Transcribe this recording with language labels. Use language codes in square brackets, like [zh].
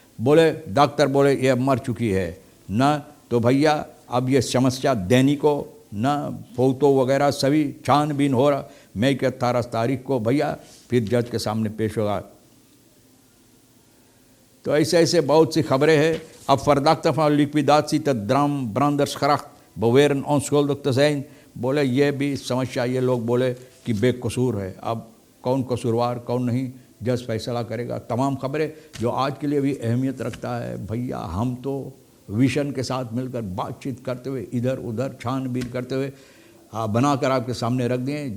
[hi] बोले डॉक्टर बोले ये मर चुकी है ना, तो भैया अब ये समस्या दैनी को ना फोटो वगैरह सभी छानबीन हो रहा। मई के 18 तारीख को भैया फिर जज के सामने पेश होगा। तो ऐसे ऐसे बहुत सी खबरें हैं। अब [nl] verdachte van liquidatie te branders beweren onschuldig te zijn। [hi] बोले ये भी समस्या, ये लोग बोले कि बेकसूर है। अब कौन कसूरवार कौन नहीं, जज फैसला करेगा। तमाम खबरें जो आज के लिए भी अहमियत रखता है। भैया हम तो विशन के साथ मिलकर बातचीत करते हुए, इधर उधर छानबीन करते हुए बनाकर आपके सामने रख दें।